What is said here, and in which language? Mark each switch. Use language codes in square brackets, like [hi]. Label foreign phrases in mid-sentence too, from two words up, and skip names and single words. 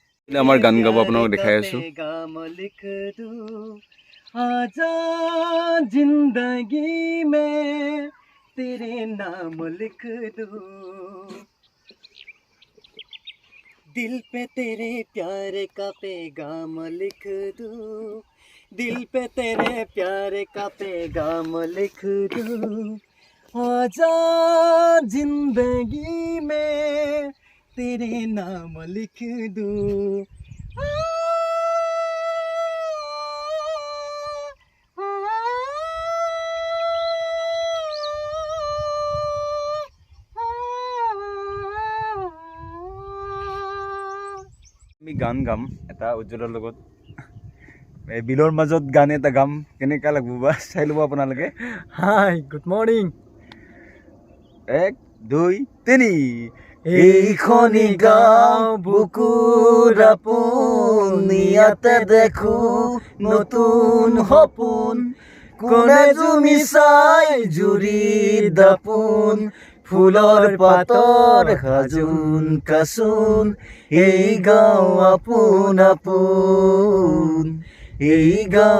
[as] আমাৰ গান গাব আপোনালোক দেখাই আছো आजा जिंदगी में तेरे नाम लिख दूं दिल पे तेरे प्यार का पैगाम लिख दूं दिल पे तेरे प्यार का पैगाम लिख दूं आजा जिंदगी में तेरे नाम लिख दूं আমি গান গাম এটা উজ্জ্বলৰ লগত বিলৰ মাজত গান এটা গাম কেনেকা লাগব বা চাই ল'ব আপোনালোকে [en] hi good morning [as] 1 2 3 এইখনি গাঁও বুকুৰ আপোন ইয়াতে দেখো নতুন সপোন কোনে জুমি চাই জুৰি দাপোন ফুলৰ পাতৰ সাজোন কাচোন এই গাঁও আপোন আপোন এই গাঁও